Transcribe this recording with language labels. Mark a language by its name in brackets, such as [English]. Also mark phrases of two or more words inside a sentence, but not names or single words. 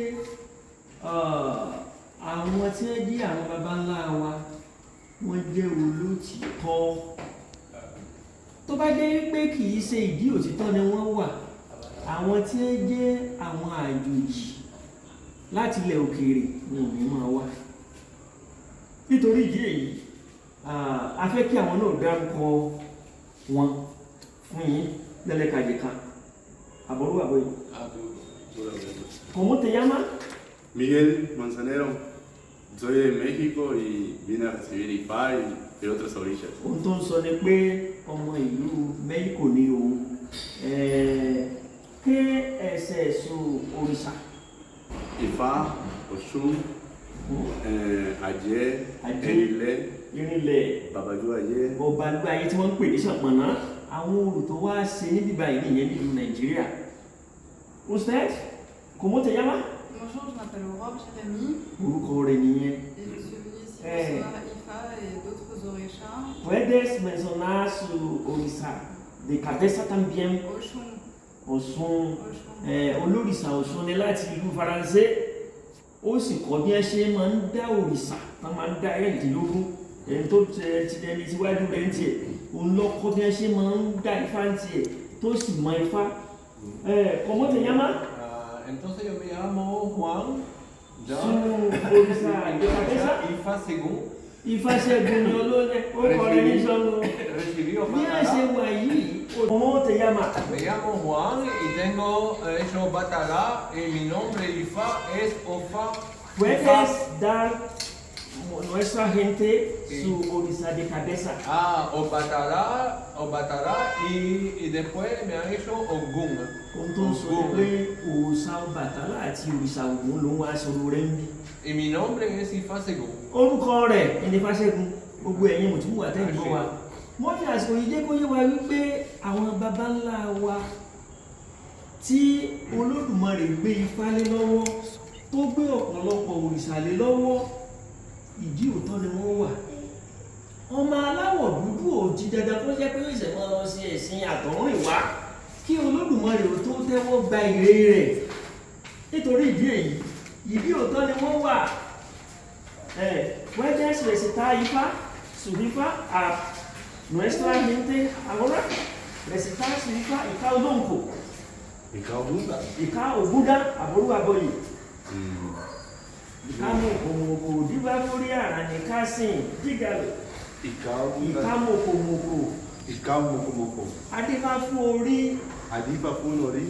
[Yoruba] àwọn tí wọ́n jí àwọn baba ńlá wa wọ́n jẹ́ olótìtọ́ tó bá jẹ́ wípé kì í ṣe ìdí òtítọ́ ni wọ́n wà àwọn tí wọ́n jẹ́ àwọn àjòjì láti ilẹ̀ òkèèrè wọn ò ní máa wá nítorí ìdí èyí a fẹ́ kí àwọn náà dárúkọ wọn fún yín lẹ́lẹ́kajẹ̀ka àbọ̀rú àbọ̀yí. [Spanish] ¿Cómo te llamas? Miguel Manzanero. Soy de México y vine a recibir Ifá y de otras orillas. [Yoruba] Ohun tó ń sọ ni pé ọmọ ìlú México ni òun. [Spanish] ¿Qué es su òrìṣà? [Yoruba] Ifá, Ọ̀ṣun, Ajé, Irinlẹ̀, Babajú Ayé. Babajú Ayé tí wọ́n ń pè ní Ṣàpọ̀nná. Àwọn olùtọ́ wá ṣe níbi báyìí nìyẹn nílùú Nàìjíríà. [Spanish] Usted, ¿cómo te llamas? [French] Bonjour, je m'appelle Aurore Jérémy. [Yoruba] Orúkọ rẹ̀ nìyẹn. [French] Et je suis venue ici pour Ifá et d'autres orishas. [Spanish] ¿Puedes mencionar su òrìṣà de cabeza también? [Yoruba] Ọ̀ṣun. Ọ̀ṣun. Olórìṣà Ọ̀ṣun ni láti ìlú Faransé. Ó sì kọ́ bí ẹ ṣe máa ń dá òrìṣà tán máa ń dá ẹ̀ẹ́dínlógún ẹni tó ti ẹni tíwájú rẹ̀ ń tiẹ̀ òun lọ kọ́ bí ẹ ṣe máa ń dá Ifá ń tiẹ̀ tó sì mọ Ifá. [Spanish] ¿Cómo te llamas? Entonces yo me llamo Juan. Ifá Según. [Yoruba] Ifá Según ni olóde ó kọrin ní sọ́nù. Bí a ṣe wà yìí, [Spanish] ¿cómo te llamas? Me llamo Juan y tengo hecho Batalá y mi nombre Ifá es Ofa. ¿Puedes dar nuestra gente su òrìṣà de cabeza? Obatalá y después me han hecho Ògún. [Yoruba] Ohun tó ń sọ pé òòṣà Ọbàtálá àti òrìṣà Ògún ló ń wá sọ̀rọ̀ rẹ̀ ń bí. [Spanish] Y mi nombre es Ifá Según. [Yoruba] Orúkọ rẹ̀ ẹni Ifá Ṣẹ́gun gbogbo ẹ̀yin mùtúmù àtẹ́yìnbó wa. Wọ́n fi àsìkò yìí jẹ́ kó yé wa wípé àwọn baba ńlá wa tí Olódùmarè gbé Ifá lé lọ́wọ́ tó gbé ọ̀pọ̀lọpọ̀ òrìṣà lé lọ́wọ́ ìdí òótọ́ ni wọ́n wà. Ọmọ aláwọ̀ dúdú ò jí dandan kó jẹ́ pé ó ṣẹ̀ máa lọ sí ẹ̀sìn àtọ̀húnrìnwá kí Olódùmarè ò tó tẹ́wọ́ gba ire rẹ̀. Nítorí ìdí èyí ìdí òótọ́ ni wọ́n wà. [Spanish] ¿Puedes recitar Ifá, su Ifá a nuestra gente ahora? Recitar su Ifá Olóńkò. [Yoruba] Ìka Ògúndà. ìka ògúndá àbúrò àbọyè ìka mọ̀kòmọ̀kò díbá lórí àrà ní kásìn jígalè Ìka Ògúndà. ìka mọ̀kòmọ̀kò Ìka mọ̀kòmọ̀kò. adífá fún orí Àdífà fún orí.